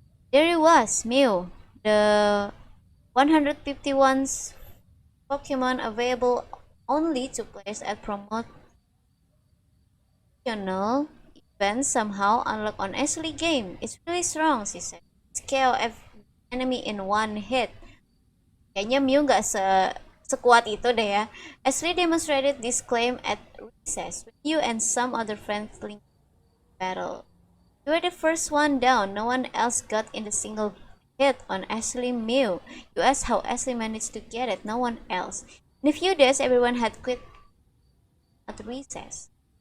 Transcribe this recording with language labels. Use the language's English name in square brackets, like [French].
[English] There he was, Mew. The 151st Pokemon available only to players at promotional events somehow unlocked on Ashley game. It's really strong, she said. It's KO enemy in one hit. [Indonesian] Kayaknya Mew nggak sekuat itu deh ya. [English] Ashley demonstrated this claim at recess with you and some other friends linked battle. You were the first one down. No one else got in the single hit on Ashley Mew. You asked how Ashley managed to get it. No one else. In a few days, everyone had quit at recess.